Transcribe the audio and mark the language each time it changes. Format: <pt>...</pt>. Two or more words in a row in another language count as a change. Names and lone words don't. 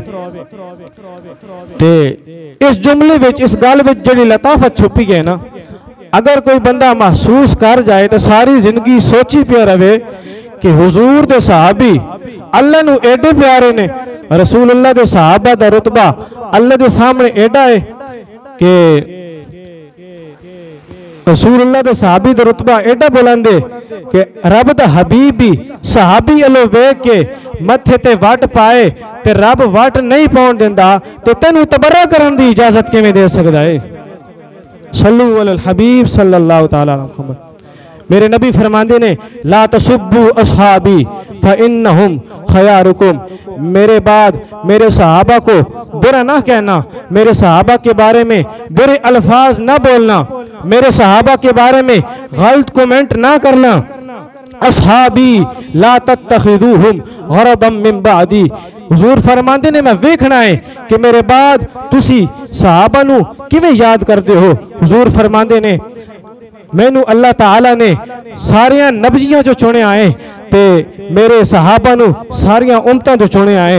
<pa>تے اس جملے وچ، اس گل وچ جیہڑی لطافت چھپی ہے نا، اگر کوئی بندہ محسوس کر جائے تو ساری زندگی سوچی پیا رہے کہ حضور دے صحابی اللہ نوں ایڈے پیارے نے، رسول اللہ دے صحابہ دا رتبہ اللہ دے سامنے ایڈا ہے کہ رسول اللہ دے صحابی دا رتبہ ایڈا بلند ہے کہ رب دا حبیب بھی صحابی الو ویکھ کے متھے تے وٹ پائے تے رب وٹ نہیں پاؤن دیندا تے تینوں تبرا کرن دی اجازت کویں دے سکدا ہے?</pa> <ar>صلوا على الحبيب صلى الله تعالى عليه وسلم.</ar> <ur>میرے نبی فرماتے نے</ur> <ar>لا تسبوا أصحابي فإنهم خياركم,</ar> <ur>میرے بعد میرے صحابہ کو برا نہ کہنا، میرے صحابہ کے بارے میں برے الفاظ نہ بولنا، میرے صحابہ کے بارے میں غلط کمنٹ نہ کرنا.</ur> <ar>أصحابي لا تتخذوهم غرضا من بعدي,</ar> <pa>حضور فرماتے نے میں ویکھنا ہے کہ میرے بعد تسی صحابہ نوں کویں یاد کرتے ہو. حضور فرماتے نے مینوں اللہ تعالیٰ نے ساریاں نبیاں جو چنے آئے تے میرے صحابہ نوں ساریاں امتاں جو چنے آئے.</pa>